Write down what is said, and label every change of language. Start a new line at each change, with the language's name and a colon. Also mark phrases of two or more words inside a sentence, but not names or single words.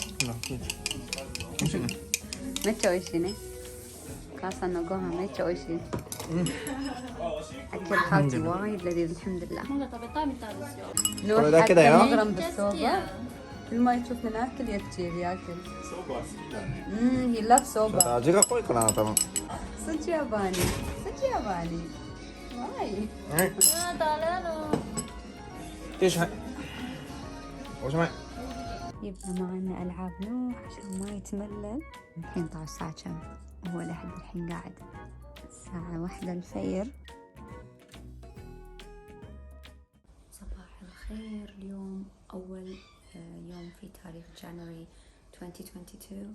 Arabic: ما تشويشيني خاصة انه قوها ما تشويشي. أكل خالتي وايد لذيذ الحمد لله. نوح حتى مغرم بالصوبة، كل ما يشوفنا ناكل يبكي ياكل.
English: he loves صوبة.
Japanese: 味が濃いかな多分。
Arabic: صدق ياباني وايد.
Japanese: よしはい。おしまい。
Arabic: يبقى معنا ألعاب نوح عشان ما يتملل. الحين طلع الساعة كم؟ هو لحد الحين قاعد الساعة 1 الفجر. صباح الخير. اليوم أول يوم في تاريخ جانوري 2022.